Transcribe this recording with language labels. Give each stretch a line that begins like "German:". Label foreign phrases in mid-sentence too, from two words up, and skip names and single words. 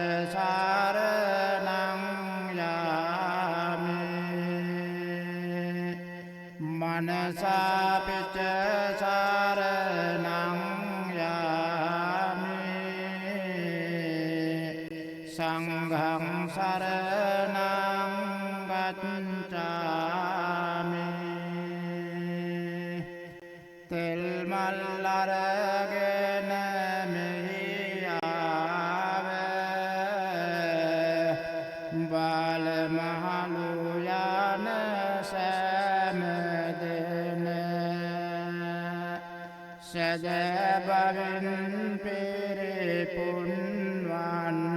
Pali: සාරණං යාමි මනසාපි ච සාරණං යාමි සංඝං සරණං ගච්ඡාමි
Sinhala: තෙල් මල් අරගෙන මෙහි ආවේ බාල මහලු යන සෑම දෙන සදබවින් පිරිපුන්වන්න